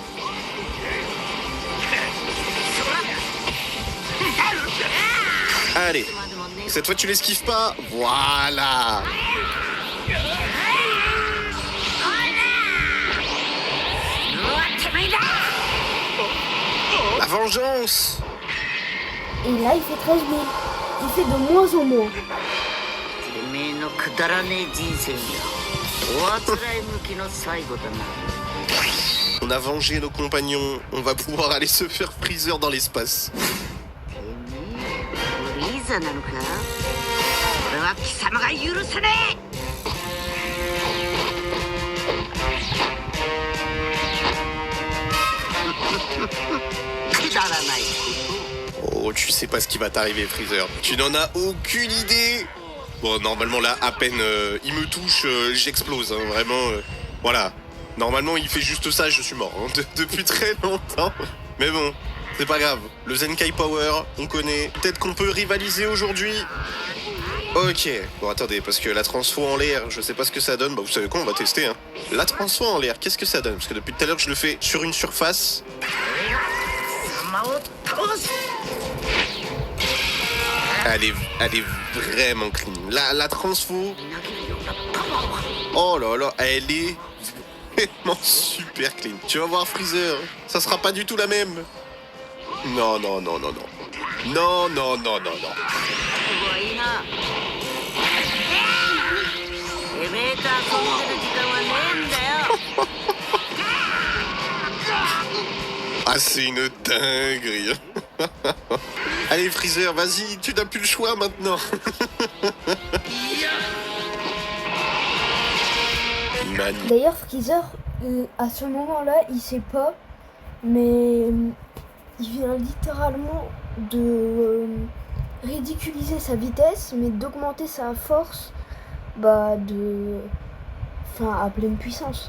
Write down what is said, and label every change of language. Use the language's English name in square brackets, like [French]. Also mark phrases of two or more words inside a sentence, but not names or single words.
[French] Allez, cette fois tu l'esquives pas. Voilà. La vengeance. Et là, il fait 13 000. Il fait de moins en moins. [Japanese] てめえのくだらねえ人生がおあつらい向きの最後だな [French] On a vengé nos compagnons, on va pouvoir aller se faire Freezer dans l'espace. [Japanese] てめえフリーザなのか俺は貴様が許せねえくだらないこと [French] Oh, tu sais pas ce qui va t'arriver, Freezer. Tu n'en as aucune idée. Bon, normalement, là, à peine il me touche, j'explose. Hein, vraiment, voilà. Normalement, il fait juste ça, je suis mort. Hein, depuis très longtemps. Mais bon, c'est pas grave. Le Zenkai Power, on connaît. Peut-être qu'on peut rivaliser aujourd'hui. Ok. Bon, attendez, parce que la transfo en l'air, je sais pas ce que ça donne. Bah, vous savez quoi, on va tester. Hein. La transfo en l'air, qu'est-ce que ça donne? Parce que depuis tout à l'heure, je le fais sur une surface. [Japanese] 貴様を倒す [French] Elle est vraiment clean. La transfo, oh là là, elle est vraiment super clean. Tu vas voir Freezer, ça sera pas du tout la même. Non, non, non, non, non. Non, non, non, non, non. [Japanese] すごいな。てめえと遊んでる時間はねえんだよ。 [French] Ah, c'est une dinguerie. Allez Freezer, vas-y, tu n'as plus le choix maintenant. Magnifique. D'ailleurs, Freezer, à ce moment-là, il sait pas, mais il vient littéralement de ridiculiser sa vitesse, mais d'augmenter sa force, à pleine puissance.